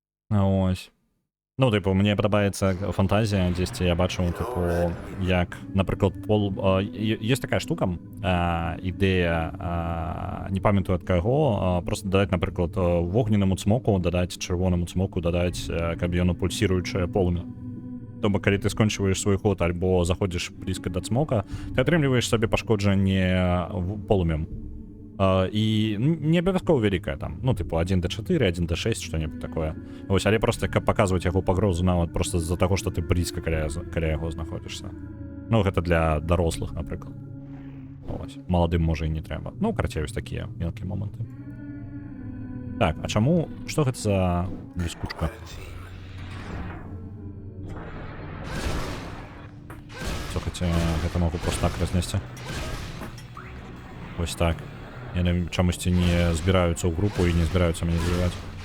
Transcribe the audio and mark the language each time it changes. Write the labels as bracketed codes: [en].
[uk] Ось. Ну, типу, мені подобається фантазія, десь я бачу, типу, як, наприклад, є така штука, ідея, не пам'ятаю від кого, просто додати, наприклад, вогненному цмоку, додати червоному цмоку, додати каб'йону пульсируюче полум'я. Тобто, коли ти скончуєш свій ход або заходиш близько до цмока, ти отримуєш собі пошкодження полум'ям. И не обов'язково великая там, ну, типу, 1d4, 1d6, [ru] что-нибудь такое. [uk] Ось, але просто показувати його погрозу навіть просто з-за того, що ти близько каля його знаходишся. Ну, це для дорослих, наприклад. Ось, молодим може і не треба. Ну, короче, ось такі мелкі моменти. Так, а чому, що це за блискучка? Слухайте, це можу просто так рознести. Ось так. [be] Яны чамусьці не збіраюцца ў групу і не збіраюцца мяне забіваць.